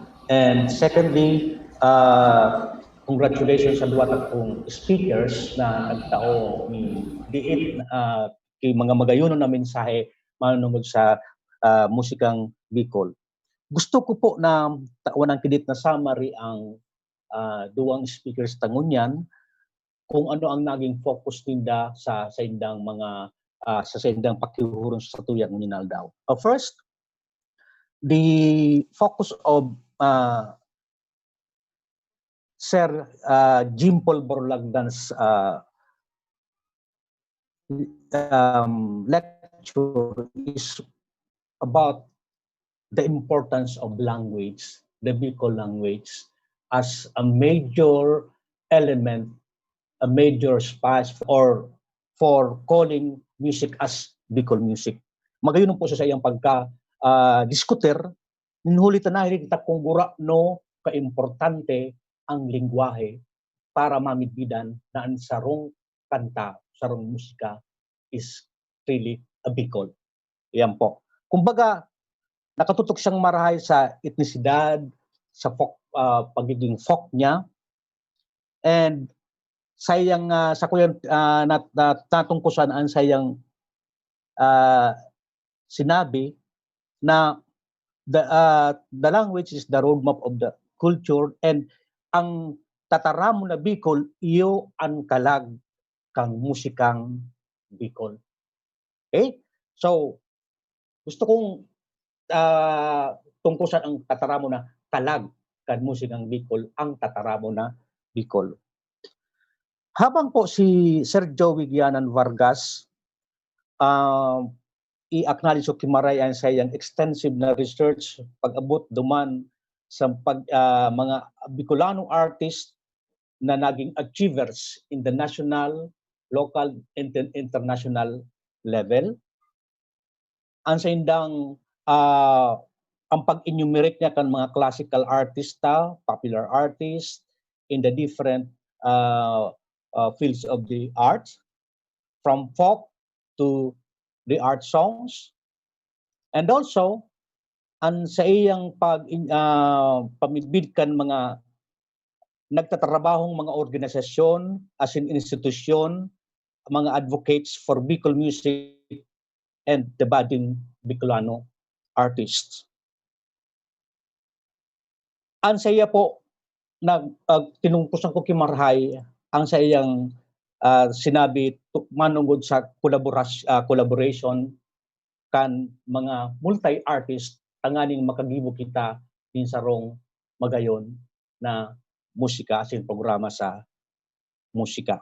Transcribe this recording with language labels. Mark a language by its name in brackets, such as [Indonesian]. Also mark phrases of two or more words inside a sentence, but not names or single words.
[English] And secondly, congratulations [Bikol] sa duwat akong speakers na nagtao ni diit kay mga magayunon na mensahe manunod sa musikang Bicol. Gusto ko po na tawanan kidit na summary ang duwang speakers tangunyan kung ano ang naging focus ninda sa indang mga sa indang pakihuron sa tuyang Minaldaw. [English] First, the focus of Sir Jim Paul Borlagdan's lecture is about the importance of language, the Bicol language, as a major element, a major space for calling music as Bicol music. [Bikol] Magayon po sa iyang pagka-diskuter, ninhuli tanahili kita kung gura no kaimportante ang lingwahe para mamidbidan na ang sarong kanta, sarong musika [English] is really a Bicol. [Bikol] Yan po. Kumbaga, nakatutok siyang marahay sa etnisidad, sa folk, pagiging folk niya, and sayang sa kuyang natungkusan ang sayang sinabi na [English] the language is the roadmap of the culture, [Bikol] and ang tataramo na Bicol iyo ang kalag kang musikang Bicol. Okay? So, gusto kong tungkusan ang tataramo na kalag kan musikang Bicol, ang tataramo na Bicol. Habang po si Sir Joey Gianan Vargas i-acknowledge o kimaray ang sayang extensive na research pag-abot duman sa mga [English] Bicolano artists [Bikol] na naging [English] achievers in the national, local, and international level. [Bikol] Ang sayang ang pag-enumerate niya kan mga classical artista, [English] popular artists in the different fields of the arts, from folk to the art songs, and also [Bikol] ang sa iyang pamidbid kan mga nagtatrabahong mga organisasyon as in institusyon, mga [English] advocates for Bicol music and the budding Bicolano artists. [Bikol] Ang saya po na tinungkusan ko kimarhay ang sa iyang sinabi manungod sa collaboration kan mga multi-artist tanganing makagibo kita din sarong magayon na musika asin programa sa musika.